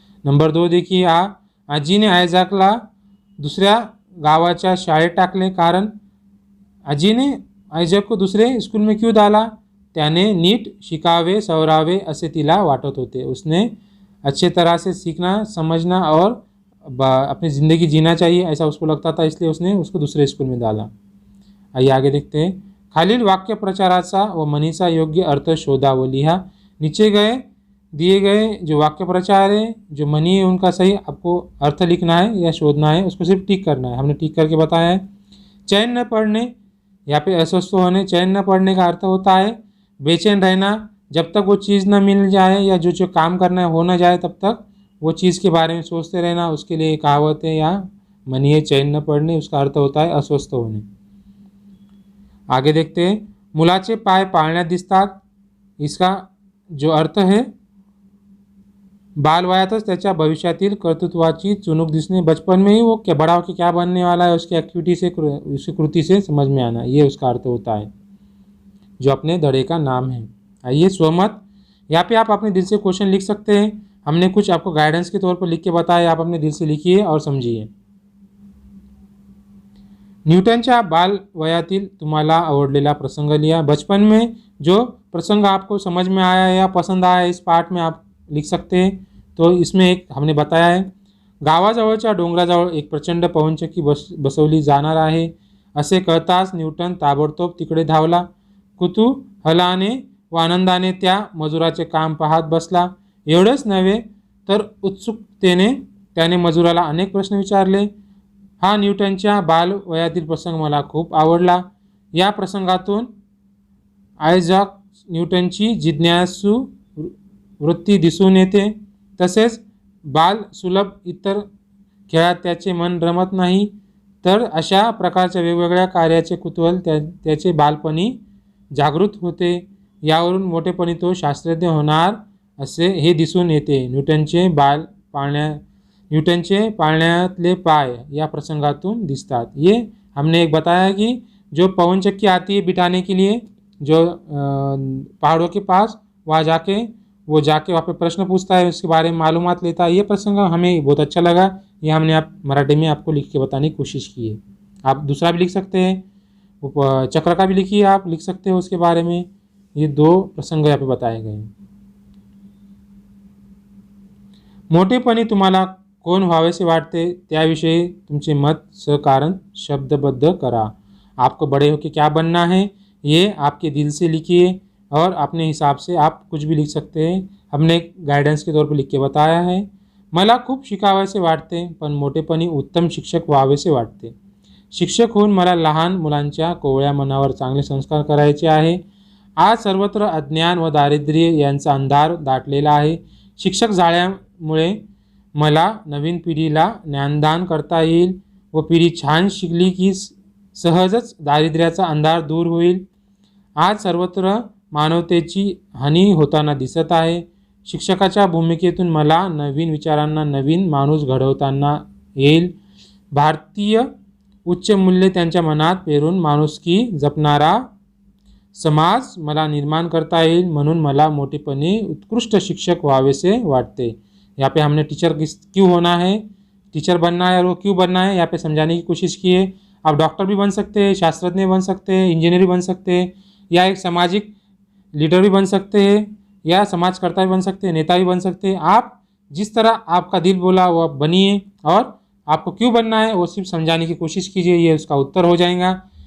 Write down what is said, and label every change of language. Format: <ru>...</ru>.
<hi>Number 2 देखिए,</hi> <mr>आजीने आयझॅकला दुसऱ्या गावाच्या शाळेत टाकले, कारण</mr> <hi>आजीने आयझॅक को दूसरे स्कूल में क्यों डाला?</hi> <mr>त्याने नीट शिकावे सवरावे असे तिला वाटत होते।</mr> <hi>उसने अच्छे तरह से सीखना, समझना और अपनी ज़िंदगी जीना चाहिए, ऐसा उसको लगता था, इसलिए उसने उसको दूसरे स्कूल में डाला। आइए आगे देखते हैं।</hi> <mr>खालील वाक्य प्रचाराचा व म्हणीचा योग्य अर्थ शोधा व लिहा।</mr> <hi>नीचे दिए गए जो वाक्य प्रचार है, जो मनी है, उनका सही आपको अर्थ लिखना है या शोधना है, उसको सिर्फ टिक करना है। हमने टिक करके बताया है। चैन न पड़ने, यहाँ पे अस्वस्थ होने, चैन न पड़ने का अर्थ होता है बेचैन रहना, जब तक वो चीज़ न मिल जाए या जो काम करना है हो न जाए तब तक वो चीज़ के बारे में सोचते रहना, उसके लिए कहावत है या मनी है चैन न पड़ने, उसका अर्थ होता है अस्वस्थ होने। आगे देखते हैं।</hi> <mr>मुलाचे पाय पाळण्यात दिसतात,</mr> <hi>इसका जो अर्थ है</hi> <mr>बालवयातच त्याच्या भविष्यातील कर्तृत्वाची चुणूक दिसणे,</mr> <hi>बचपन में ही वो क्या बड़ा होकर क्या बनने वाला है उसकी एक्टिविटी से, उसकी कृति से समझ में आना, ये उसका अर्थ होता है जो अपने धड़े का नाम है। आइए स्वमत, यहाँ पे आप अपने दिल से क्वेश्चन लिख सकते हैं। हमने कुछ आपको गाइडेंस के तौर पर लिख के बताया, आप अपने दिल से लिखिए और समझिए।</hi> <mr>न्यूटनच्या बालवयातील तुम्हाला आवडलेला प्रसंग लिया।</mr> <hi>बचपन में जो प्रसंग आपको समझ में आया या पसंद आया, इस पार्ट में आप लिख सकते हैं। तो इसमें एक हमने बताया है,</hi> <mr>गावाजवळच्या डोंगराजवळ एक प्रचंड पवनचक्की बसवली जाणार आहे असे कळताच न्यूटन ताबडतोब तिकडे धावला. कुतूहलाने व आनंदाने त्या मजुराचे काम पाहत बसला. एवढेच नव्हे तर उत्सुकतेने त्याने मजुराला अनेक प्रश्न विचारले. हा न्यूटनच्या बालवयातील प्रसंग मला खूप आवडला. या प्रसंगातून आयझॅक न्यूटनची जिज्ञासू वृत्ती दिसून येते. तसेच बालसुलभ इतर खेळात त्याचे मन रमत नाही, तर अशा प्रकारच्या वेगवेगळ्या कार्याचे कुतूहल त्याचे बालपणी जागृत होते. यावरून मोठेपणी तो शास्त्रज्ञ होणार असे हे दिसून येते. न्यूटनचे पाळण्यातले पाय या प्रसंगातून दिसतात.</mr> <hi>ये हमने एक बताया कि जो पवन चक्की आती है बिठाने के लिए, जो पहाड़ों के पास वहाँ जाके वहाँ पे प्रश्न पूछता है, उसके बारे में मालूमात लेता है। ये प्रसंग हमें बहुत अच्छा लगा। ये हमने मराठी में आपको लिख के बताने की कोशिश की है। आप दूसरा भी लिख सकते हैं, चक्र का भी लिखिए, आप लिख सकते हो उसके बारे में। ये 2 प्रसंग यहाँ पे बताए गए हैं।</hi> <mr>मोठेपणी तुम्हाला कोण व्हावेसे वाटते त्याविषयी तुमचे मत सहकारण शब्दबद्ध करा।</mr> <hi>आपको बड़े होकर क्या बनना है ये आपके दिल से लिखिए और अपने हिसाब से आप कुछ भी लिख सकते हैं। हमने एक गाइडेंस के तौर पर लिख के बताया है।</hi> <mr>मला खूप शिकावेसे वाटते, पण मोठेपणी उत्तम शिक्षक व्हावेसे वाटते। शिक्षक होऊन मला लहान मुलांच्या कोवळ्या मनावर चांगले संस्कार करायचे आहे। आज सर्वत्र अज्ञान व दारिद्र्य यांचा अंधार दाटलेला आहे। शिक्षक झाल्यामुळे मला नवीन पिढीला ज्ञानदान करता येईल व पिढी छान शिकली की सहजच दारिद्र्याचा अंधार दूर होईल। आज सर्वत्र मानवतेची हानी होताना दिसत आहे। शिक्षकाच्या भूमिकेतून मला नवीन विचारांना नवीन माणूस घडवताना येईल। भारतीय उच्च मूल्ये त्यांच्या मनात पेरून माणुसकी जपणारा समाज मला निर्माण करता येईल, म्हणून मला मोठेपणी उत्कृष्ट शिक्षक व्हावेसे वाटते।</mr> <hi>यहाँ पे हमने टीचर क्यों होना है, टीचर बनना है और वो क्यों बनना है यहाँ पे समझाने की कोशिश की है। आप डॉक्टर भी बन सकते हैं, शास्त्रज्ञ बन सकते हैं, इंजीनियर भी बन सकते हैं, या एक सामाजिक लीडर भी बन सकते हैं, या समाजकर्ता भी बन सकते हैं, नेता भी बन सकते हैं। आप जिस तरह आपका दिल बोला वो आप बनिए, और आपको क्यों बनना है वो सिर्फ समझाने की कोशिश कीजिए, ये उसका उत्तर हो जाएगा।</hi>